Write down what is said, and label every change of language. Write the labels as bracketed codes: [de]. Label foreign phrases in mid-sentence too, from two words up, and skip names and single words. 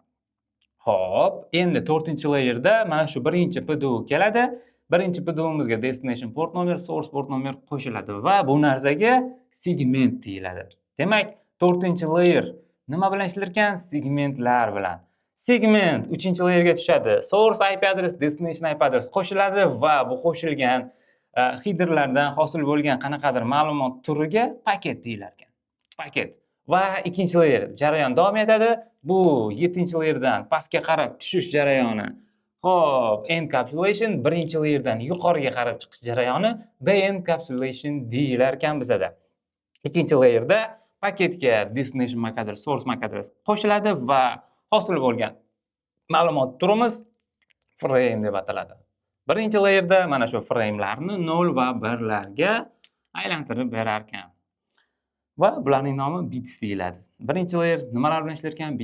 [uz] Xo'p, endi 4-layerda mana shu birinchi PDU keladi. Birinchi PDUmizga [en] destination port [uz] nomer, [en] source port [uz] nomer qo'shiladi va bu narsaga segment deyiladi. Demak, 4-layer nima bilan ishlar ekan? Segmentlar bilan. Segment 3-layerga tushadi. [en] Source IP address, destination IP address [uz] qo'shiladi va bu qo'shilgan headerlardan hosil bo'lgan qanaqadir ma'lumot turiga paket deyilar ekan. Paket. Va 2-layer jarayon davom etadi. Bu 7-layerdan pastga qarab tushish jarayoni. Xo'p, encapsulation 1-layerdan yuqoriga qarab chiqish jarayoni de-encapsulation deyilar ekan bizada. 2-layerda paketga [en] destination MAC address, source MAC address [uz] qo'shiladi va hosil bo'lgan ma'lumot turimiz frame deb ataladi. 1-layerda mana shu framelarni 0 va 1larga aylantirib berar ekan. Va bularning nomi bits deyiladi. 1-layer nimalar bilan ishlar ekan?